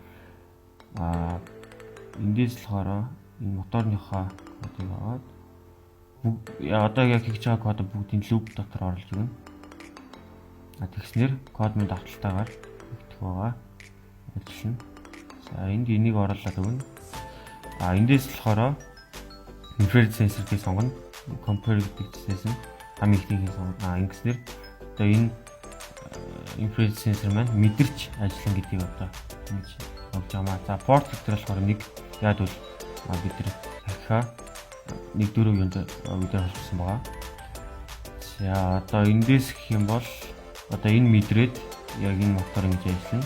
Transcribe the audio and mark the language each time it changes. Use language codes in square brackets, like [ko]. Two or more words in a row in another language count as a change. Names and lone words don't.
[mn] Эндээс болохоор энэ моторныхоо кодыг аваад одоо яг хийж байгаа код бүгдийн loop дотор оруулж өгнө. Тэгснээр код минь давталтайгаар хийгдэх байгаа. Ажиллана. За энд энийг оруулаад өгнө. Эндээс болохоор [en] infrared sensor [mn] гэж сонгоно. Compare гэдэг зүйлээс нь хамгийн ихнийг сонгоно. Ингэснээр одоо энэ [en] infrared sensor [mn] маань мэдэрч ажиллана гэдгийг одоо ингэж өгч байгаа. За port гэдэг болохоор нэг яад бол бид нар архиа 1.4 юунд үдээр холбосон байгаа. За одоо эндээс гэх юм бол одоо энэ мэдрээд яг энэ мотор ингэж ажиллана.